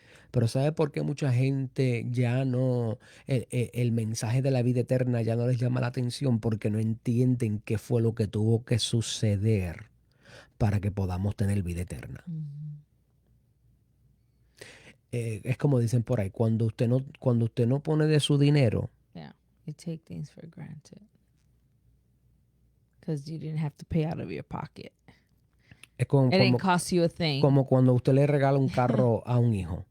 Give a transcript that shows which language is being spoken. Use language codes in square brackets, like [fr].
[es] Pero ¿sabe por qué mucha gente ya no, el mensaje de la vida eterna ya no les llama la atención? Porque no entienden qué fue lo que tuvo que suceder para que podamos tener vida eterna. Es como dicen por ahí, cuando usted no pone de su dinero. [en] Yeah, you take things for granted. Because you didn't have to pay out of your pocket. [es] Es como, [en] It didn't cost you a thing. [es] como cuando usted le regala un carro a un hijo.